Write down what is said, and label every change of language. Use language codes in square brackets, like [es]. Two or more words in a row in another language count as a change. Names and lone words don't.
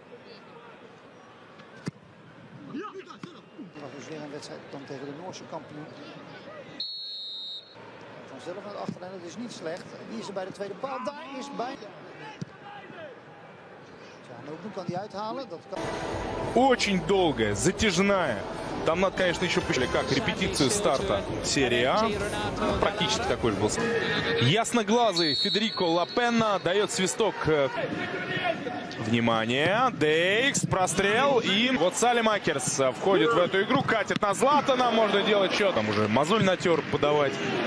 [nl] Dat was dus weer een wedstrijd dan tegen de Noorse kampioen. Vanzelf naar de achterlijn, dat is niet slecht. Die is er bij de tweede paal. Daar is bij. Çalhanoğlu kan die uithalen. Dat kan. [ru] Очень долгая, затяжная. Там надо, конечно, еще почли как репетицию старта серии А. Ну, практически такой же был. Ясноглазый Федерико Ла Пенна дает свисток. Внимание, Дейкс, прострел, и вот Салемакерс входит в эту игру, катит на Златана, можно делать что там уже, мозоль натер подавать.